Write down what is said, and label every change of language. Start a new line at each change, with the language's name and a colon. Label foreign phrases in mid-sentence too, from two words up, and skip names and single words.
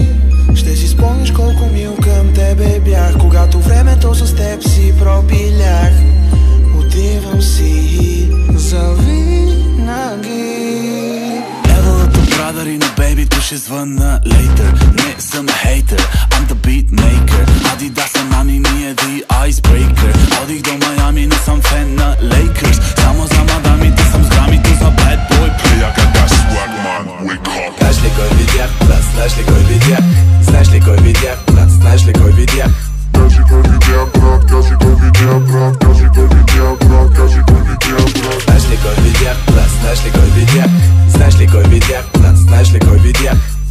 Bulgarian: Ще си спомниш колко мил към тебе бях, когато времето с теб си пропилях. Отивам си завинаги. Левелата брадари, но бейбито ще звънна later. Не съм хейтер,
English: I'm the beat maker.
Bulgarian: Adidas са нами, ние
English: the icebreaker.
Bulgarian: Одих до Майами, не съм фен на Lakers. Само за мадамите съм с грамито за
English: bad boy player. Got that swag, man, wake up.
Bulgarian: Знаеш ли кой видях, брат, знаеш ли кой видях? Знаеш ли кой видях, брат, знаеш ли кой видях? Кажи кой видя, брат, кажи кой видя, брат, кажи кой видя, брат, кажи кой видя, брат. Знаеш ли кой видях, брат, знаеш ли кой видях? Знаеш ли кой видях, брат, знаеш ли кой видях?